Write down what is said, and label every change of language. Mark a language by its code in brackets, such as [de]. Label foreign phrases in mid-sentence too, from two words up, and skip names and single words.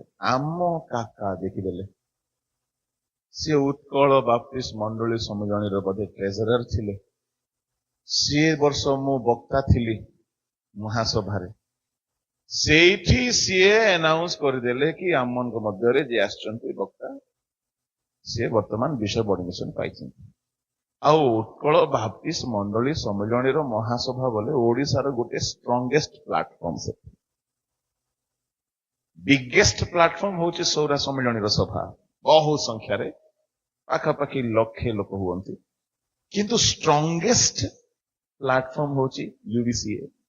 [or] ଆମ କାକା ଦେଖିଦେଲେ, ସିଏ ଉତ୍କଳ ବାପ୍ତିଷ୍ଟ ମଣ୍ଡଳୀ ସମ୍ମିଳନୀର ବୋଧେ ଟ୍ରେଜରର ଥିଲେ। ସିଏ ବର୍ଷ ମୁଁ ବକ୍ତା ଥିଲି ମହାସଭାରେ। ସେଇଠି ସିଏ ଆନାଉନ୍ସ କରିଦେଲେ କି ଆମମାନଙ୍କ ମଧ୍ୟରେ ଯିଏ ଆସିଛନ୍ତି ବକ୍ତା, ସେ ବର୍ତ୍ତମାନ ବିଶପ ଅର୍ଡିନେସନ ପାଇ ଆଉ ଉତ୍କଳ ବାପ୍ଟିଷ୍ଟ ମଣ୍ଡଳୀ ସମ୍ମିଳନୀର ମହାସଭା ବୋଲେ ଓଡ଼ିଶାର ଗୋଟେ [en] strongest platform [or] ସେ [en] biggest platform [or] ହଉଛି ସୌରା ସମ୍ମିଳନୀର ସଭା ବହୁ ସଂଖ୍ୟାରେ ପାଖାପାଖି ଲକ୍ଷେ ଲୋକ ହୁଅନ୍ତି କିନ୍ତୁ [en] strongest platform [or] ହଉଛି ୟୁବିସିଏ